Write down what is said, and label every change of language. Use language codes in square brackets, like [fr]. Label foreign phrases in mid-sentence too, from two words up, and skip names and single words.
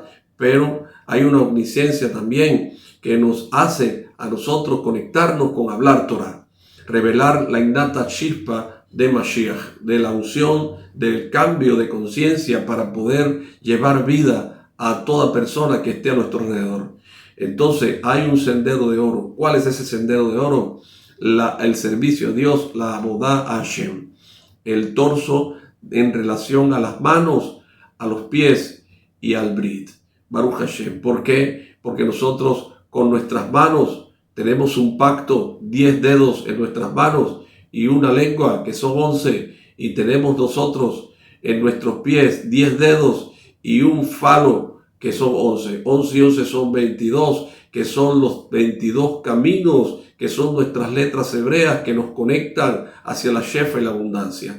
[es] Pero hay una omnisciencia también que nos hace a nosotros conectarnos con hablar Torah, revelar la innata chispa de Mashiach, de la unción, del cambio de conciencia para poder llevar vida a toda persona que esté a nuestro alrededor. Entonces hay un sendero de oro. ¿Cuál es ese sendero de oro? El servicio a Dios, la abodá a Hashem. El torso en relación a las manos, a los pies y al brit. [he] ברוך השם. [es] ¿Por qué? Porque nosotros con nuestras manos tenemos un pacto, 10 dedos en nuestras manos y una lengua que son 11, y tenemos nosotros en nuestros pies 10 dedos y un falo que son 11. 11 y 11 son 22, que son los 22 caminos, que son nuestras letras hebreas que nos conectan hacia la shefa y la abundancia.